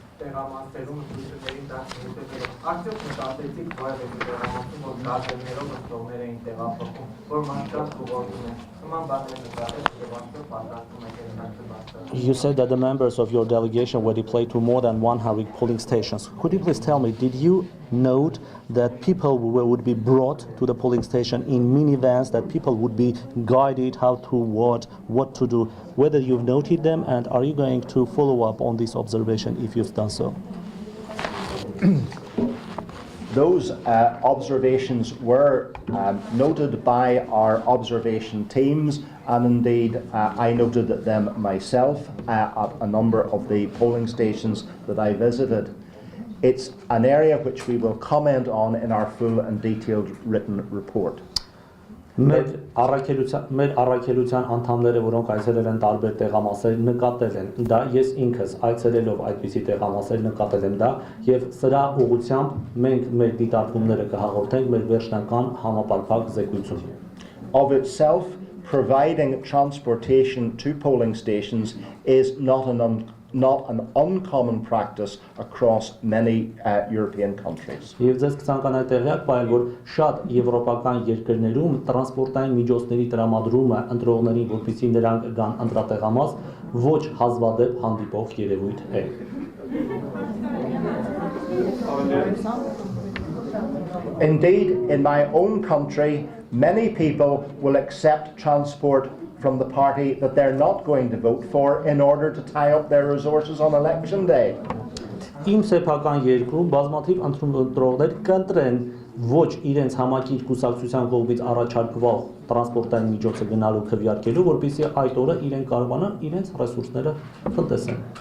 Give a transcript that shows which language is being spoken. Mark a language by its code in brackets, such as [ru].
[hy] Տեղամասերում ընտրություններին 10 մինուտեր արդյոք մտածեցիք որևէ տեղամասում որ գազերներով ընտրողներ էին տեղափոխում որ մարդկանց ուղղորդում են նման բաներ նկատել եւ արդյոք պատրաստում եք [en] You said that the members of your delegation were deployed to more than 100 polling stations. Could you please tell me, did you note that people would be brought to the polling station in minivans, that people would be guided how to what to do, whether you've noted them, and are you going to follow up on this observation if you've done so? Those observations were noted by our observation teams, and indeed I noted them myself at a number of the polling stations that I visited. It's an area which we will comment on in our full and detailed written report. [hy] Մեր առաքելության անդամները, որոնք այցելել են տարբեր տեղամասեր, նկատել են դա, ես ինքս այցելելով այդպիսի տեղամասեր նկատել եմ դա, եւ սրա ուղղությամբ մենք մեր դիտարկումները կհաղորդենք մեր վերջնական համապարփակ զեկույցում։ [en] Of itself, providing transportation to polling stations is not an uncommon practice across many European countries. [hy] Եվ ձեզ կցանկանայի տեղյակ պահել, որ շատ եվրոպական երկրներում տրանսպորտային միջոցների տրամադրումը ընտրողներին, որպեսզի նրանք գան ընտրատեղամաս, ոչ հազվադեպ հանդիպող երևույթ է։ [en] Indeed, in my own country, many people will accept transport from the party that they're not going to vote for in order to tie up their resources on election day. [hy] Իմ սեփական երկրում բազմաթիվ ընտրողներ կընտրեն ոչ իրենց համակիր կուսակցության կողմից առաջարկվող տրանսպորտային միջոցը գնալու քվեարկելու, որպեսզի այդ օրը իրենք կարողանան իրենց ռեսուրսները տնտեսեն։